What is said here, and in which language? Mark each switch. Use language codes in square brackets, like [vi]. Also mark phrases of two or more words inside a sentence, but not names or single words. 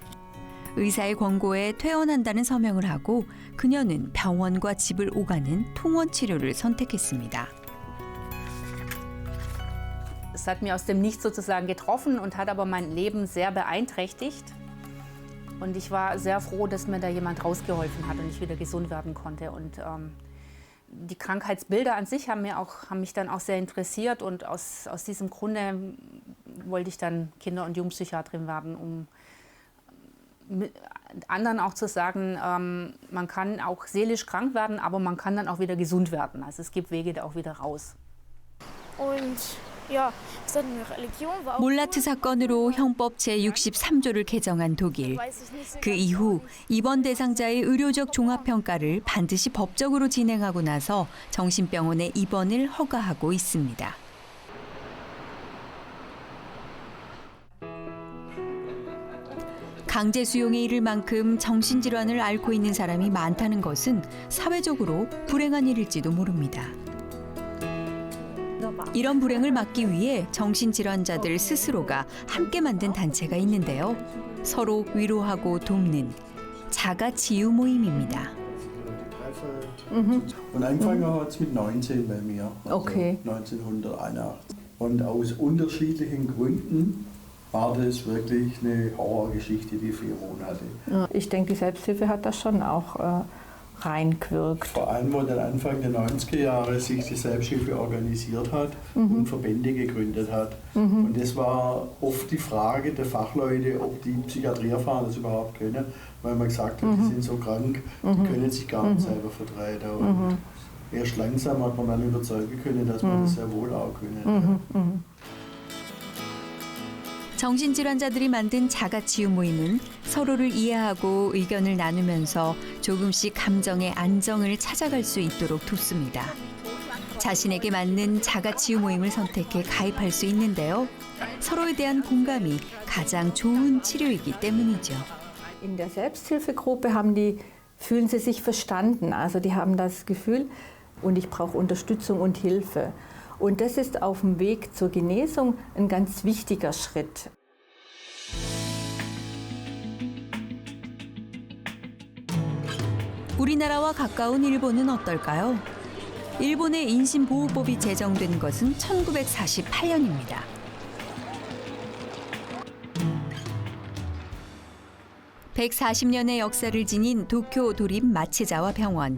[ko] 의사의 권고에 퇴원한다는 서명을 하고 그녀는 병원과 집을 오가는 통원 치료를 선택했습니다. [de] Es hat mir aus dem Nichts sozusagen getroffen und hat aber mein Leben sehr beeinträchtigt. Und ich war sehr froh, dass mir da jemand rausgeholfen hat und ich wieder gesund werden konnte. Und die Krankheitsbilder an sich haben mich dann auch sehr interessiert und aus diesem Grunde wollte ich dann Kinder- und Jugendpsychiaterin werden, um mit anderen auch zu sagen, man kann auch seelisch krank werden, aber man kann dann auch wieder gesund werden. Also es gibt Wege da auch wieder raus. Und ja, Religion war auch [ko] 몰라트 사건으로 형법 제63조를 개정한 독일. 그 이후 입원 대상자의 의료적 종합평가를 반드시 법적으로 진행하고 나서 정신병원의 입원을 허가하고 있습니다. 강제 수용에 이를 만큼 정신질환을 앓고 있는 사람이 많다는 것은 사회적으로 불행한 일일지도 모릅니다. 이런 불행을 막기 위해 정신질환자들 스스로가 함께 만든 단체가 있는데요. 서로 위로하고 돕는 자가치유 모임입니다. [de] Und angefangen hat es mit 19 bei mir, also Okay. 1981. Und aus unterschiedlichen Gründen war das wirklich eine Horrorgeschichte, die 4 Monate. Ich denke, die Selbsthilfe hat das schon auch reingewirkt. Vor allem, wo dann Anfang der 90er Jahre sich die Selbsthilfe organisiert hat und Verbände gegründet hat. Und das war oft die Frage der Fachleute, ob die Psychiatrieerfahrung das überhaupt können, weil man gesagt hat, die sind so krank, die können sich gar nicht selber vertreten. Und erst langsam hat man dann überzeugen können, dass man das sehr wohl auch können. [ko] 정신질환자들이 만든 자가치유 모임은 서로를 이해하고 의견을 나누면서 조금씩 감정의 안정을 찾아갈 수 있도록 돕습니다. 자신에게 맞는 자가치유 모임을 선택해 가입할 수 있는데요. 서로에 대한 공감이 가장 좋은 치료이기 때문이죠. [de] In der Selbsthilfegruppe fühlen sie sich verstanden. Also die haben das Gefühl, und ich brauche Unterstützung und Hilfe. Und das ist auf dem Weg zur Genesung ein ganz wichtiger Schritt. [ko] 우리나라와 가까운 일본은 어떨까요? 일본의 인신보호법이 제정된 것은 1948년입니다. (140년의) 역사를 지닌 도쿄 도립 마츠자와 병원.